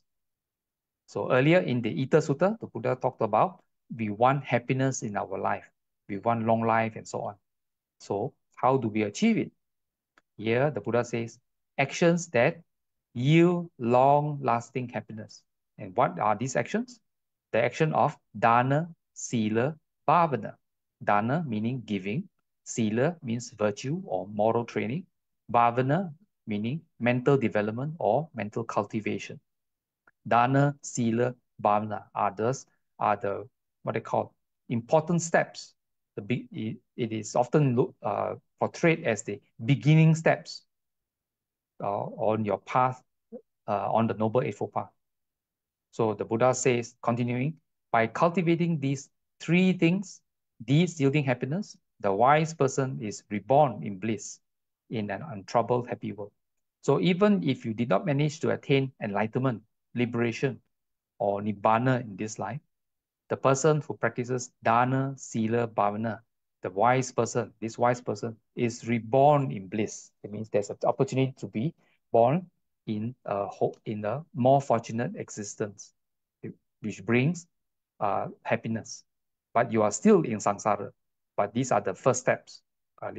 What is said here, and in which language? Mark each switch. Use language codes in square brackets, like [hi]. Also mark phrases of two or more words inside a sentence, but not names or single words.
[en] So earlier in the Ita Sutta, the Buddha talked about we want happiness in our life. We want long life and so on. So how do we achieve it? Here the Buddha says, actions that yield long-lasting happiness. And what are these actions? The action of [pi] dana, sila, bhavana. [en] Dana meaning giving. Sila means virtue or moral training. Bhavana meaning mental development or mental cultivation. [pi] Dana, sila, bhavana [en] are the what they call important steps. It is often portrayed as the beginning steps on your path, on the Noble Eightfold Path. So the Buddha says, continuing, by cultivating these 3 things, deeds yielding happiness, the wise person is reborn in bliss, in an untroubled, happy world. So even if you did not manage to attain enlightenment, liberation, or nibbana in this life, the person who practices [pi] dana, sila, bhavana, [en] the wise person, this wise person is reborn in bliss. It means there's an opportunity to be born in a more fortunate existence, which brings happiness. But you are still in samsara. But these are the first steps.